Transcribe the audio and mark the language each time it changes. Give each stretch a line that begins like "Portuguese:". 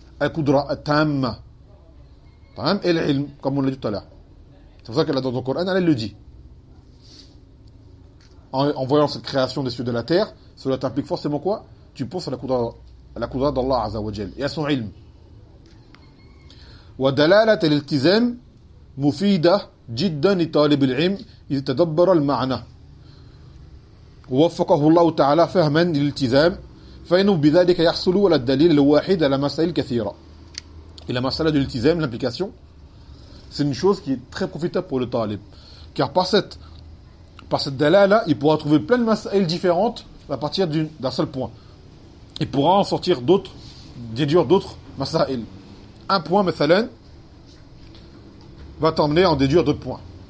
French: Al-Qudra Tam. Tam et l'ilm, comme on l'a dit tout à l'heure. C'est pour ça qu'elle a dans le Coran, elle le dit. En voyant cette création des cieux et de la terre, cela t'implique forcément quoi? Tu penses à la Qudra d'Allah Azza wa Jal et à son ilm.
Arabic: Wa dalalat al-iltizam مفيدة جدا لطالب العلم إذا تدبر المعنى ووفقه الله تعالى فهما للالتزام فإنه بذلك يحصل على الدليل الواحد على مسائل كثيرة.
French: Et la masala de l'iltizam, l'implication, C'est une chose qui est très profitable pour le talib. Car par cette dalala, il pourra trouver plein de masailles différentes à partir d'un seul point. Il pourra en sortir d'autres, déduire d'autres masailles. Un point, mathalan, va t'emmener à en déduire d'autres points.